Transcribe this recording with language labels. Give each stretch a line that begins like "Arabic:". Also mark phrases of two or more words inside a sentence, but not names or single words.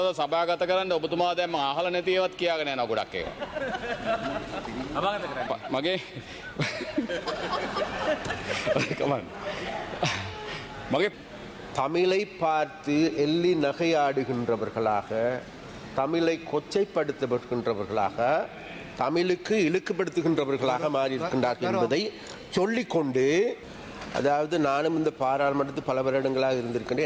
Sinhala: සභාගත කරන්න ඔබතුමා දැන් මම අහලා නැති ඒවත් කියාගෙන යනවා ගොඩක් ඒවා. සභාගත කරන්න. මගේ මගේ
Tamil: தமிழை பார்த்து எள்ளி நகையாடுகின்றவர்களாக, தமிழை கொச்சைப்படுத்தப்படுகின்றவர்களாக, தமிழுக்கு இழுக்குப்படுத்துகின்றவர்களாக மாறியிருக்கின்றார்கள் என்பதை சொல்லிக்கொண்டு, அதாவது நானும் இந்த பாராளுமன்றத்தில் பல வருடங்களாக இருந்திருக்கின்றேன்.